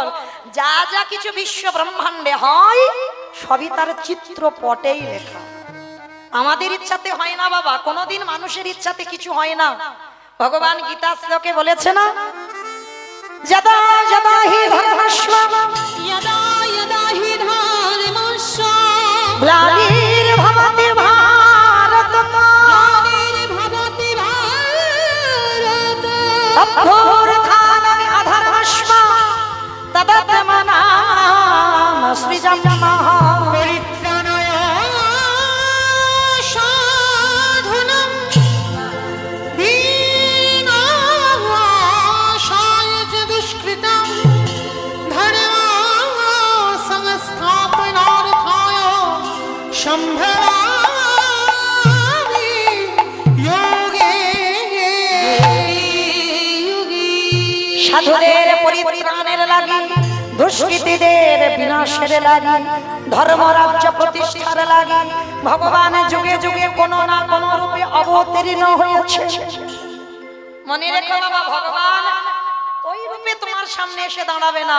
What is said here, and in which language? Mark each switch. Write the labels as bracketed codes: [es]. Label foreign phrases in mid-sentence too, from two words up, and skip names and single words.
[bn] যা যা কিছু বিশ্ব ব্রহ্মাণ্ডে হয় সবই তার চিত্রপটেই লেখা। আমাদের ইচ্ছাতে হয় না বাবা, কোনোদিন মানুষের ইচ্ছাতে কিছু হয় না। ভগবান গীতা শ্লোকে বলেছে না, [sa] যদা যদা হি ধর্মস্ব यदा यदा हि धर्मस्य গ্লানির্ভবতি ग्लानिर्भवति भारत অভ্যুত্থানং অধর্মস্ব তদাত্মনাম সৃজনমঃ परित्राणाय साधनं दीनानाशाय च दुष्कृतं धर्मसंस्थापनार्थाय सम्भवामि योगे योगी। [bn] সাধুদের পরিত্রাণের লাগি, দুষ্কৃতীদের বিনাশের লাগি, ধর্ম রাজ্য প্রতিষ্ঠার লাগি ভগবান যুগে যুগে কোন না কোন রূপে অবতীর্ণ হয়েছে। মনে রেখো বাবা, ভগবান ওই রূপে তোমার সামনে এসে দাঁড়াবে না।